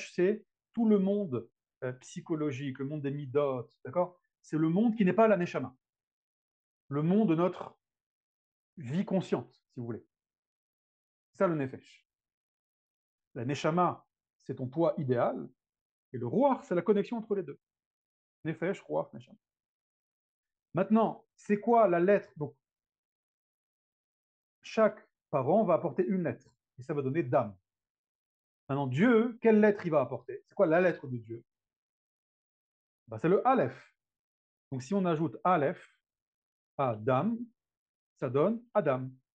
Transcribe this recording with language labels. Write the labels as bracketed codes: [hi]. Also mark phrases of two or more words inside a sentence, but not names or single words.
[fr] Le nefesh, c'est tout le monde psychologique, le monde des midot, d'accord? C'est le monde qui n'est pas la neshama. Le monde de notre vie consciente, si vous voulez. C'est ça le nefesh. La neshama, c'est ton toi idéal, et le ruach, c'est la connexion entre les deux. [he] נפש, רוח, נשמה. [fr] Maintenant, c'est quoi la lettre? Donc, chaque parent va apporter une lettre, et ça va donner dam. Maintenant, Dieu, quelle lettre il va apporter? C'est quoi la lettre de Dieu? Ben, c'est le Aleph. Donc, si on ajoute Aleph à Dam, ça donne Adam.